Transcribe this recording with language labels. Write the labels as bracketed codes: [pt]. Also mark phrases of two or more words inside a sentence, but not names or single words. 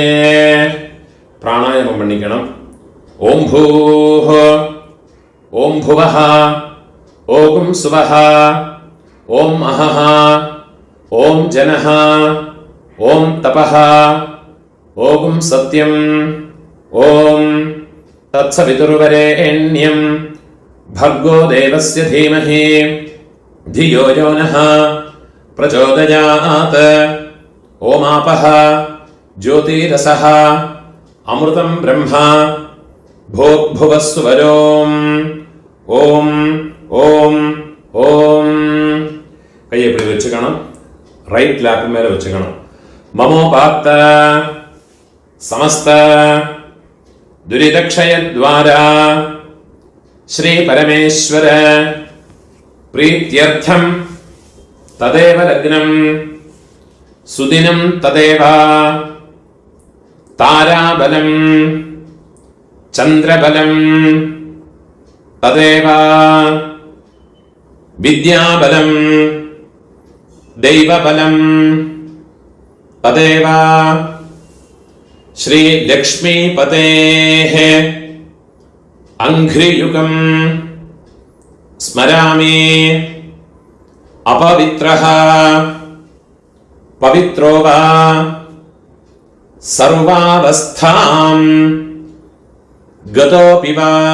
[ta] பிராணாயாமம் பண்ணிக்கணும். [sa] ओम् भूः, ओम् भुवः, ओम् सुवः, ओम् महः, ओम् जनः, ओम् तपः, ओम् सत्यम्, ओम् तत्सवितुर्वरेण्यम् भर्गो देवस्य धीमहि धियो यो नः प्रचोदयात्. ओमापः ज्योतिरसः अमृतं ब्रह्मा भूर्भुवः सुवरोम्. ओम् ओम् ओम्. [ta] கையை இப்படி வச்சுக்கணும். [en] right lap [ta] மேலே வச்சுக்கணும். [sa] ममोपात्त समस्त दुरितक्षयद्वारा श्री परमेश्वर प्रीत्यर्थं तदेव लग्नं सुदिनं तदेव ताराबलं चन्द्रबलं तदेव विद्याबलं दैवबलं तदेव श्रीलक्ष्मीपतेः अङ्घ्रियुगं स्मरामि। अपवित्रः पवित्रो वा सर्वावस्थां गतोऽपि वा